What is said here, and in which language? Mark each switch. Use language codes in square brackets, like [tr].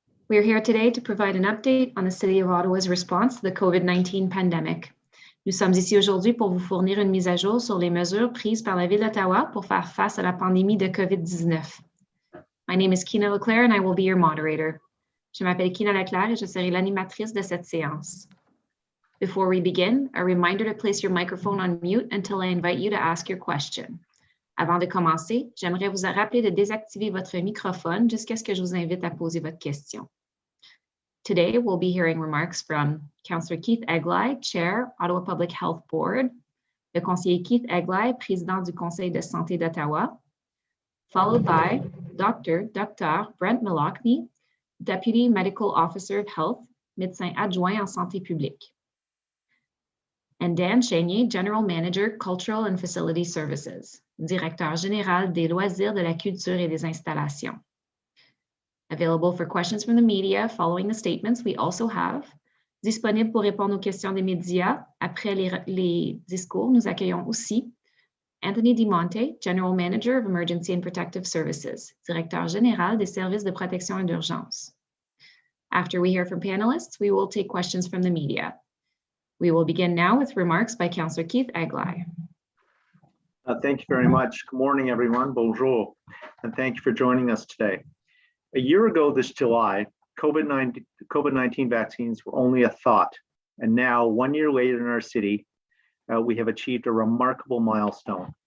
[en] We are here today to provide an update on the City of Ottawa's response to the COVID-19 pandemic. [fr] Nous sommes ici aujourd'hui pour vous fournir une mise à jour sur les mesures prises par la Ville d'Ottawa pour faire face à la pandémie de COVID-19. [en] My name is Kina Leclerc and I will be your moderator. [fr] Je m'appelle Kina Leclerc et je serai l'animatrice de cette séance. [en] Before we begin, a reminder to place your microphone on mute until I invite you to ask your question. [fr] Avant de commencer, j'aimerais vous rappeler de désactiver votre microphone jusqu'à ce que je vous invite à poser votre question. [en] Today, we'll be hearing remarks from Councillor Keith Egli, Chair, Ottawa Public Health Board, [fr] le conseiller Keith Egli, président du Conseil de santé d'Ottawa, [en] followed by Dr. Brent Mallockney, Deputy Medical Officer of Health, [fr] médecin adjoint en santé publique, [en] and Dan Chénier, General Manager, Cultural and Facility Services, [fr] directeur général des loisirs, de la culture et des installations. [en] Available for questions from the media following the statements, we also have [fr] disponible pour répondre aux questions des médias. Après les discours, nous accueillons aussi Anthony DiMonte, [en] General Manager of Emergency and Protective Services, [fr] directeur général des services de protection et d'urgence. [en] After we hear from panelists, we will take questions from the media. We will begin now with remarks by Councillor Keith Egli. Thank you very much. Good morning, everyone. Bonjour, and thank you for joining us today. A year ago this July, COVID-19 vaccines were only a thought, and now, 1 year later in our city, we have achieved a remarkable milestone.